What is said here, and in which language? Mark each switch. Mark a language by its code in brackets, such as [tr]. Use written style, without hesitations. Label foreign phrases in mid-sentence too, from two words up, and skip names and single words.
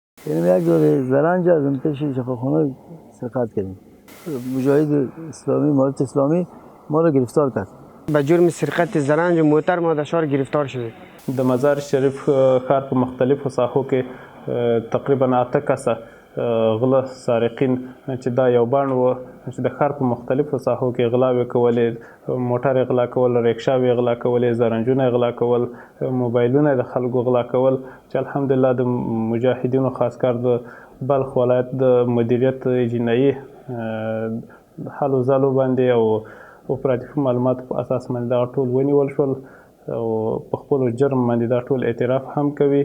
[fa] یعنی یک دوره زرنج از پیش شفاخانه سرقت کردیم. مجاهد اسلامی امارت اسلامی ما را گرفتار کرد. به جرم سرقت زرنج و موتر ما در شهر گرفتار شدیم. [ps] د مزار شریف ښار په مختلفو ساحو کې تقریبا 8 کسه غله سارقین چې دا یو بڼ و چې د ښار په مختلفو ساحو کې غلاوې کولې، موټر یې غلا کول، ریکشاوې یې غلا کولې، زرنجونه یې غلا کول، موبایلونه د خلکو غلا کول، چې الحمدلله د مجاهدینو خاص کار د بلخ ولایت د مدیریت جنایي حلو ځلو باندې او اپراتیفي معلوماتو په اساس باندې دغه ټول ونیول شول او په خپلو جرم باندې دا ټول اعتراف هم کوي.